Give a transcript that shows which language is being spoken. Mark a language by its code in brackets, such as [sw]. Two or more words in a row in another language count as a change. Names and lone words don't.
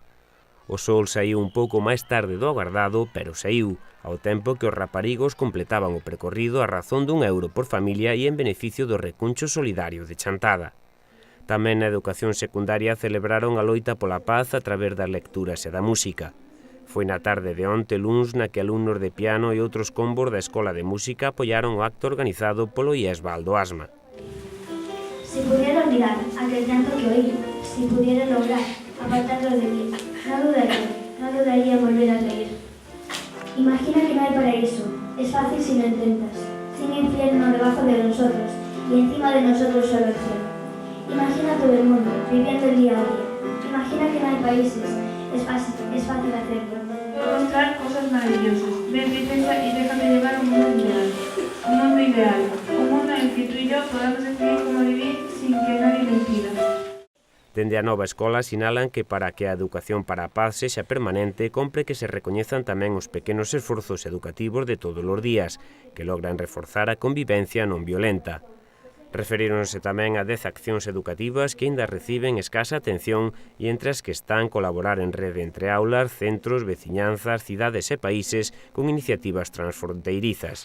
[gl] O sol saíu un pouco máis tarde do agardado, pero saíu, ao tempo que os raparigos completaban o percorrido a razón d'€1 por familia e en beneficio do recuncho solidario de Chantada. Tamén na educación secundaria celebraron a loita pola paz a través das lecturas e da música. Foi na tarde de onte luns na que alumnos de piano e outros combos da Escola de Música apoiaron o acto organizado polo IESBAL do Asma. [es] Si pudiera olvidar aquel llanto que oí, si pudiera lograr apartarlo de mí, no dudaría en volver a reír. Imagina que no hay paraíso, es fácil si lo intentas, sin infierno debajo de nosotros y encima de nosotros solo el cielo. Imagina todo el mundo, viviendo el día a día. Imagina que no hay países, es fácil hacerlo. Mostrar cosas maravillosas. Ven y piensa y déjame llevar a un mundo ideal. Un mundo ideal. Un mundo en el que tú y yo podamos decidir cómo vivir sin que nadie lo impida. [gl] Dende a Nova Escola sinalan que para que a educación para a paz sexa permanente compre que se recoñezan tamén os pequenos esforzos educativos de todos os días que logran reforzar a convivencia non violenta. Referíronse tamén a 10 accións educativas que aínda reciben escasa atención e entre as que están colaborar en rede entre aulas, centros, veciñanzas, cidades e países con iniciativas transfronteirizas.